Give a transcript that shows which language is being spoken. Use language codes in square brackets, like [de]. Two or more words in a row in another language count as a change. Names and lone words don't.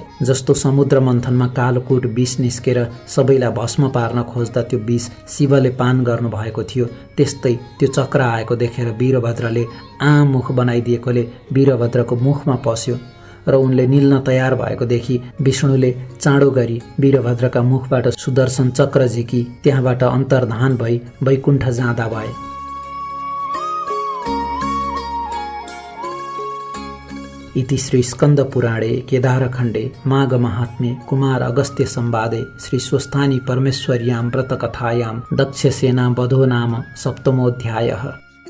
[ne] जस्तो समुद्र मन्थनमा कालकूट विष निस्केर सबैलाई भस्म पार्न खोज्दा त्यो विष शिवले पान गर्नुभएको थियो, त्यस्तै त्यो चक्र आएको देखेर वीरभद्रले आम मुख बनाइदिएकोले वीरभद्रको मुखमा पस्यो र उनले निल्न तयार भएको देखि विष्णुले चाँडो गरी वीरभद्रका मुखबाट सुदर्शन चक्र झिकी त्यहाँबाट अन्तर्धान भई वैकुण्ठ जाँदा भए। [sa] इति श्री स्कंद पुराणे केदारखण्डे माघ महात्म्ये कुमार अगस्त्य संवादे श्री स्वस्थानी परमेश्वर्यां व्रतकथायां दक्षसेना वधो नाम सप्तमोऽध्यायः।